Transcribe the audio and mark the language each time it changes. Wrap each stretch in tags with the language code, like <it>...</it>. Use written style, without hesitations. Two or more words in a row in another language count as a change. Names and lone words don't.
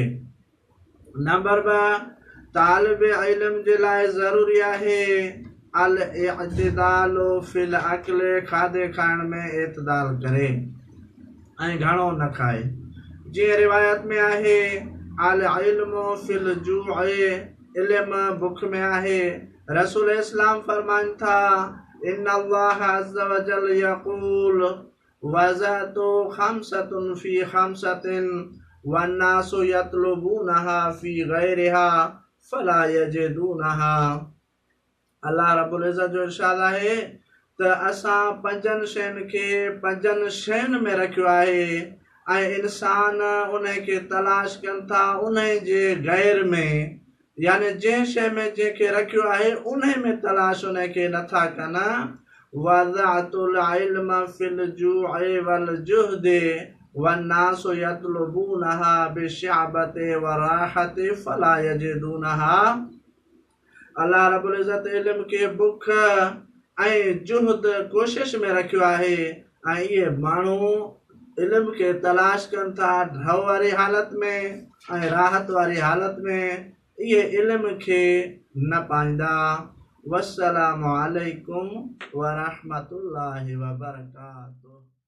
<sd>नंबर 2, तालिब इल्म जे लाइ ज़रूरी आहे</sd> <ar>الاعتدال في الأكل.</ar> <sd>खाधे खाइण में एतदाल करे ऐं घणो न खाए। जीअं रिवायत में आहे,</sd> <ar>العلم في الجوع.</ar> <sd>इल्म बुख में आहे। रसूल इस्लाम फरमाइनि था,</sd> <ar>إن الله عز وجل يقول وضعت خمسة في خمسة والناس يطلبونها في غيرها فلا يجدونها.</ar> <sd>अल्लाह रब्बुल इज़्ज़त जो इरशाद आहे त असां 5 शयुनि खे 5 शयुनि में रखियो आहे ऐं इंसान उनखे तलाश कनि था उन जे गैर में, यानी जंहिं शइ में जंहिंखे रखियो आहे उन में तलाश उनखे नथा कनि।</sd> <ar>وضعت العلم في الجوع والجهد والناس يطلبونها بالشبع والراحة فلا يجدونها.</ar> <sd>अल्लाह रब्बुल इज़्ज़त इल्म के बुख ऐं जुहद कोशिश में रखियो आहे ऐं इहे माण्हू इल्म के तलाश कनि था ढव वारी हालत में ऐं राहत वारी हालत में। इहे इल्म खे न पाईंदा।</sd> <ar>والسلام عليكم ورحمة الله وبركاته.</ar>